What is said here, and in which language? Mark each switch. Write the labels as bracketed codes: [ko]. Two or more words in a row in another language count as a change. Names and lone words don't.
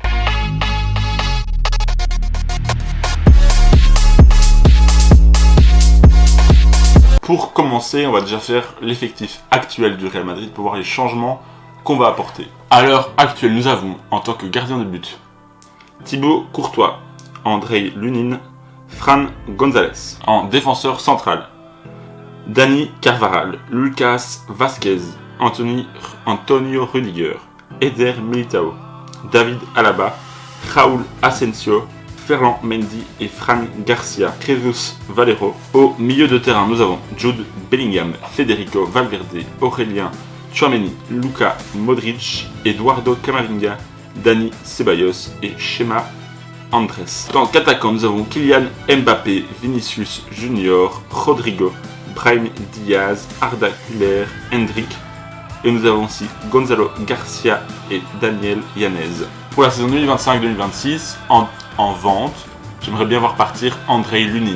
[fr] Pour commencer, on va déjà faire l'effectif actuel du Real Madrid pour voir les changements qu'on va apporter. À l'heure actuelle, nous avons en tant que gardien de but Thibaut Courtois, Andrei Lunin, Fran González. En défenseur central, Dani Carvajal, Lucas Vázquez, Antonio Rüdiger, Eder Militao, David Alaba, Raúl Asensio, Ferland Mendy et Fran Garcia, Jesus Valero. Au milieu de terrain, nous avons Jude Bellingham, Federico Valverde, Aurélien Tchouaméni, Luka Modric, Eduardo Camavinga, Dani Ceballos et Chema Andrés. En attaquant, nous avons Kylian Mbappé, Vinicius Junior, Rodrigo, Brahim Diaz, Arda Güler, Hendrik. Et nous avons aussi Gonzalo Garcia et Daniel Yanez. Pour la saison 2025-2026, en vente, j'aimerais bien voir partir Andrei Lunin.